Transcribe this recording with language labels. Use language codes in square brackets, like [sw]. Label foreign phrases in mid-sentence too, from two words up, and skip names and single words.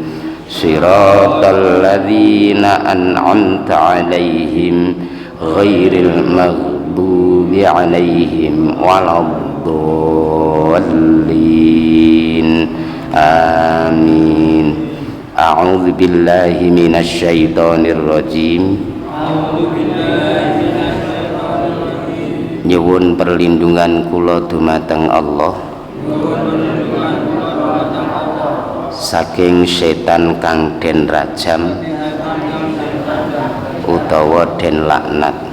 [ar] صراط الذين أنعمت عليهم غير المغضوب عليهم ولا الضالين. Amin. أعوذ بالله من الشيطان الرجيم. [jv] Nyuwun perlindungan kula dumateng Allah saking setan kang den rajam utawa den laknat.